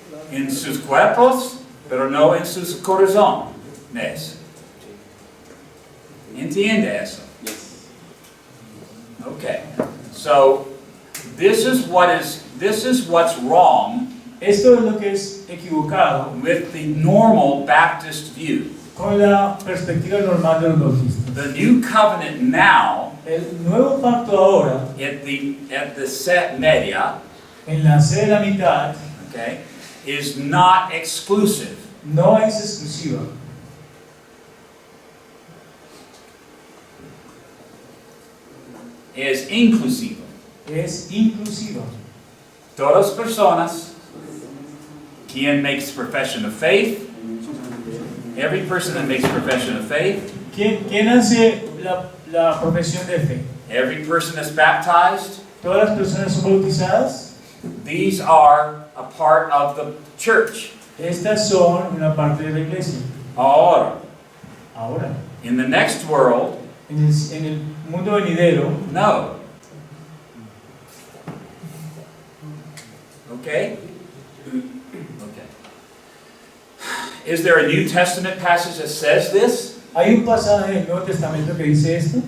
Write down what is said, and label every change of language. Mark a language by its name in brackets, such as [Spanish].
[Spanish] En sus cuerpos, pero no en sus corazones. ¿Entiende eso? [English] Okay. So this is what's wrong [Spanish] Esto es lo que es equivocado [English] with the normal Baptist view. [Spanish] con la perspectiva normal de los bautistas. [English] The new covenant now [Spanish] El nuevo pacto ahora, [English] at the set media, [Spanish] en la sede de la mitad, [English] okay, is not exclusive. [Spanish] no es exclusiva. Es inclusiva. Es inclusiva. Todas personas, quien [English] makes profession of faith, every person that makes profession of faith, [Spanish] ¿Quién hace la profesión de fe? [English] every person that's baptized, [Spanish] Todas las personas son bautizadas. [English] these are a part of the church. [Spanish] Estas son una parte de la iglesia. Ahora, Ahora, [English] in the next world, [Spanish] en el mundo venidero, no. [English] Okay? Okay. Is there a New Testament passage that says this? [Spanish] ¿hay un pasaje del Nuevo Testamento que dice esto?